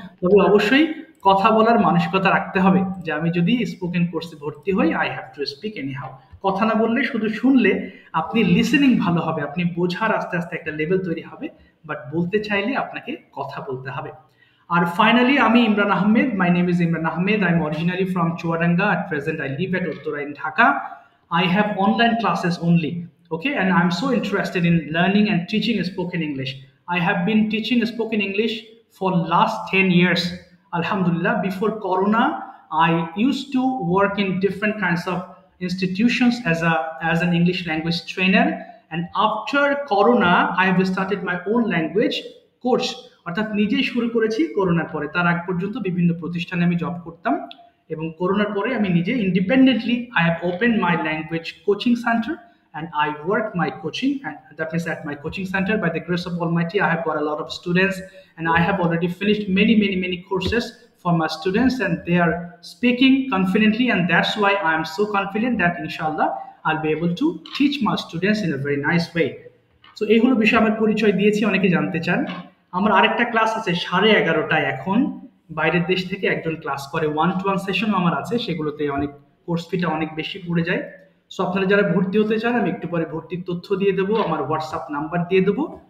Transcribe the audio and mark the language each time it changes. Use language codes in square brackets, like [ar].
[bn] তবে অবশ্যই কথা বলার মানসিকতা রাখতে হবে, যে আমি যদি স্পোকেন কোর্সে ভর্তি হই, [en] I have to speak anyhow. [bn] কথা না বললে, শুধু শুনলে আপনি লিসেনিং ভালো হবে, আপনি বোঝার আস্তে আস্তে একটা লেভেল তৈরি হবে, বাট বলতে চাইলে আপনাকে কথা বলতে হবে। আর ফাইনালি, আমি Imran Ahmed, [en] My name is Imran Ahmed, I am originally from Chuadanga, at present I live at Uttara in Dhaka. I have online classes only, okay, and I'm so interested in learning and teaching spoken English. I have been teaching spoken English for last 10 years, alhamdulillah. Before Corona, I used to work in different kinds of institutions as an English language trainer, and after Corona I have started my own language course. [bn] অর্থাৎ নিজেই শুরু করেছি করোনার পরে। তার আগ পর্যন্ত বিভিন্ন প্রতিষ্ঠানে আমি জব করতাম, এবং করোনার পরে আমি নিজে independently [en] I have opened my language coaching center, and I work my coaching, and that means at my coaching center, by the grace of Almighty, I have got a lot of students, and I have already finished many courses for my students, and they are speaking confidently, and that's why I am so confident that inshallah I'll be able to teach my students in a very nice way. [bn] So এই হলো বিষয়, আমার পরিচয় দিয়েছি, অনেকে জানতে চান। আমার আরেকটা ক্লাস আছে 11:30টায়, এখন বাইরের দেশ থেকে একজন ক্লাস করে, 1-to-1 সেশন আমার আছে, সেগুলোতে অনেক কোর্স ফিটা অনেক বেশি পড়ে যায়। সো আপনারা যারা ভর্তি হতে চান, আমি একটু পরে ভর্তির তথ্য দিয়ে দেবো, আমার হোয়াটসঅ্যাপ নাম্বার দিয়ে দেবো।